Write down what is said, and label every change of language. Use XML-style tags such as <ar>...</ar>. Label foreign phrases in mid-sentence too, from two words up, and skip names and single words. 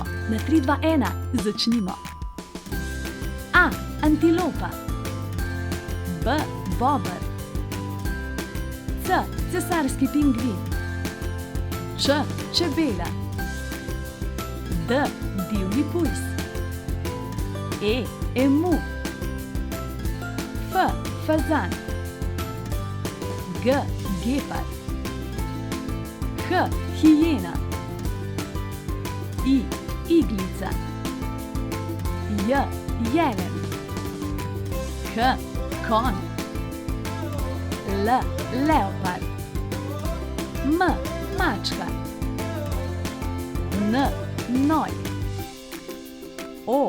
<sl>Na 3, 2, 1, začnimo. A. Antilopa. B. Bober. C. Cesarski pingvin. Č. Čebela. D. Divji pujs. E. Emu. F. Fazan. G. Gepard. H. Hijena. I. Iglica. J. Jelen. K. Konj. L. Leopard. M. Mačka. N. Noj. O.</sl>